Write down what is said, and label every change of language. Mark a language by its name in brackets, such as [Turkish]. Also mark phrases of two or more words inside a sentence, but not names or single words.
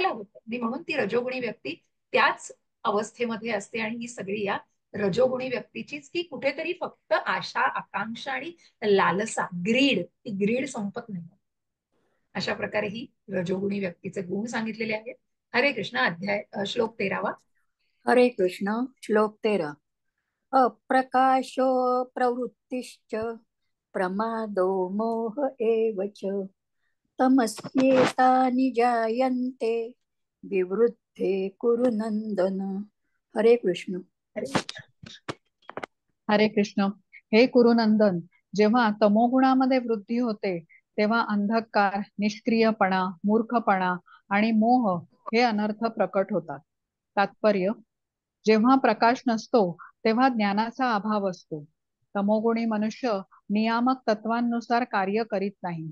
[Marathi] म्हणून ती रजोगुणी व्यक्ती त्याच अवस्थेमध्ये असते आणि ही सगळी या रजोगुणी व्यक्तीचीच, की कुठेतरी फक्त आशा, आकांक्षा आणि लालसा, ग्रीड संपत नाही. अशा प्रकारे ही रजोगुणी व्यक्तीचे गुण सांगितलेले आहेत. हरे कृष्ण. श्लोक 13वा. हरे कृष्ण. श्लोक 13. [Sanskrit] अप्रकाशो प्रवृत्तिश्च प्रमादो मोह एव च तमस्येतानि जायन्ते विवृद्धे कुरु नंदन. [Marathi] हरे कृष्ण. हरे कृष्ण. हे कुरुनंदन, जेव्हा तमोगुणामध्ये वृद्धी होते तेव्हा अंधकार, निष्क्रियपणा, मूर्खपणा आणि मोह हे अनर्थ प्रकट होतात. तात्पर्य: जेव्हा प्रकाश नसतो तेव्हा ज्ञानाचा अभाव असतो. तमोगुणी मनुष्य नियामक तत्वांनुसार कार्य करीत नाही.